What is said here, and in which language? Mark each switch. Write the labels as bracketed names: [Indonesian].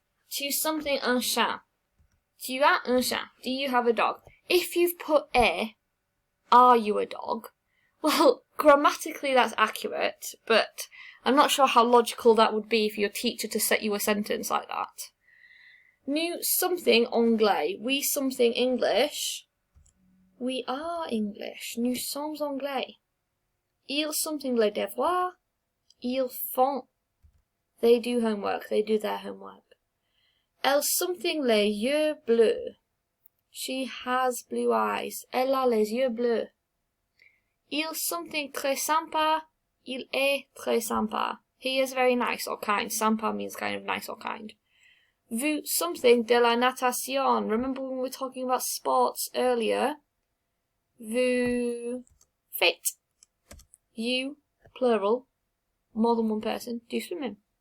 [French] Tu something un chat. Tu as un chat. [English] Do you have a dog? If you've put are you a dog? Well, grammatically that's accurate, but I'm not sure how logical that would be for your teacher to set you a sentence like that. [French] Nous something anglais. [English] We something English. We are English. [French] Nous sommes anglais. Ils something les devoirs. Ils font. [English] They do homework. They do their homework. [French] Elle something les yeux bleus. [English] She has blue eyes. [French] Elle a les yeux bleus. Il something très sympa. Il est très sympa. [English] He is very nice or kind. Sympa means kind of nice or kind. [French] Vous something de la natation. [English] Remember when we were talking about sports earlier? [French] Vous faites. [English] You, plural, more than one person, do swimming.